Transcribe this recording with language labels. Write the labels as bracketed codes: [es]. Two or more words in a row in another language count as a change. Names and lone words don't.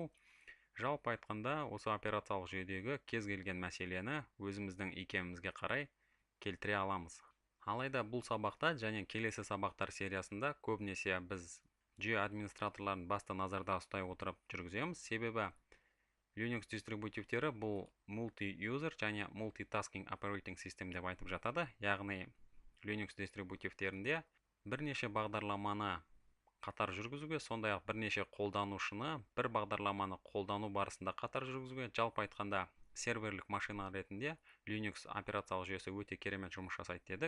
[kk] Жалпы айтқанда, осы операциялық жүйедегі кез келген мәселені өзіміздің икемімізге қарай келтіре аламыз. Алайда бұл сабақта және келесі сабақтар сериясында көбінесе біз жүйе администраторларын басты назарда ұстай отырып жүргіземіз. Себебі Linux дистрибутивтері бұл multi-user және [en] multitasking operating system [kk] деп айтып жатады. Яғни Linux дистрибутивтерінде бірнеше бағдарламаны қатар жүргізуге, сондай-ақ бірнеше қолданушыны бір бағдарламаны қолдану барысында қатар жүргізуге, жалпы айтқанда серверлік машина ретінде Linux операциялық жүйесі өте керемет жұмыс жасайды дедік.